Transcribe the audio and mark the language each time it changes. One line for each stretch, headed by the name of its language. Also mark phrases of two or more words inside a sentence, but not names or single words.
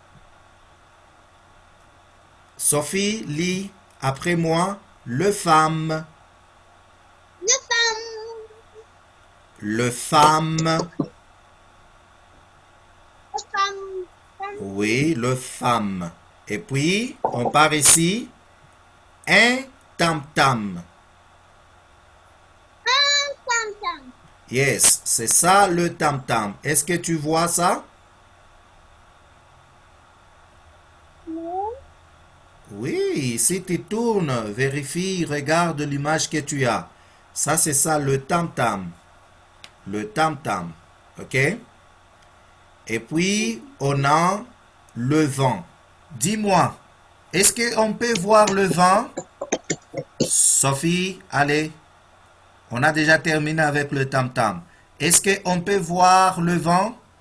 French: Sophie, lis après moi le femme. Le femme. Le femme. Le femme. Oui, le femme. Et puis, on part ici. Un tam-tam. Un tam-tam. Yes, c'est ça le tam-tam. Est-ce que tu vois ça? Non. Oui, si tu tournes, vérifie, regarde l'image que tu as. Ça, c'est ça le tam-tam. Le tam-tam. OK? Et puis, on a le vent. Dis-moi, est-ce qu'on peut voir le vent? Sophie, allez. On a déjà terminé avec le tam-tam. Est-ce qu'on peut voir le vent?